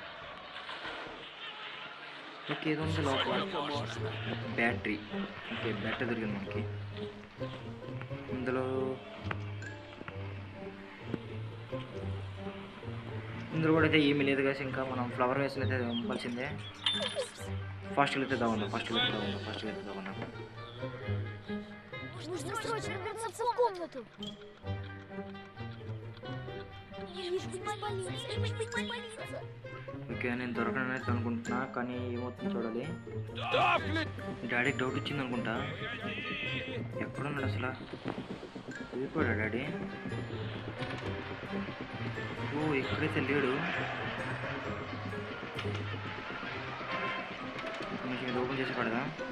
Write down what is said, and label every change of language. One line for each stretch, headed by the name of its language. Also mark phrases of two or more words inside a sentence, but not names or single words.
Telugu: ఓకే ఇది ఉంది లోపల బ్యాటరీ.
English: okay battery
Telugu: దొరికింది మనకి. ఇందులో కూడా అయితే ఏమీ లేదు కదా. ఇంకా మనం
English: flower vases
Telugu: అయితే పంపాల్సిందే. ఫాస్ట్గా అయితే దాగుందాం.
Russian: Нужно срочно вернуться в комнату. Я вижу, здесь полиция.
Telugu: ఓకే నేను దొరకనైతే అనుకుంటున్నా, కానీ ఏమవుతుంది చూడాలి. డాడీకి డౌట్ వచ్చింది అనుకుంటా. ఎక్కడున్నాడు అసలు? వెళ్ళిపోయాడా డాడీ? ఓ ఎక్కడైతే లేడు. కొంచెం ఇది ఓపెన్ చేసి పడదా?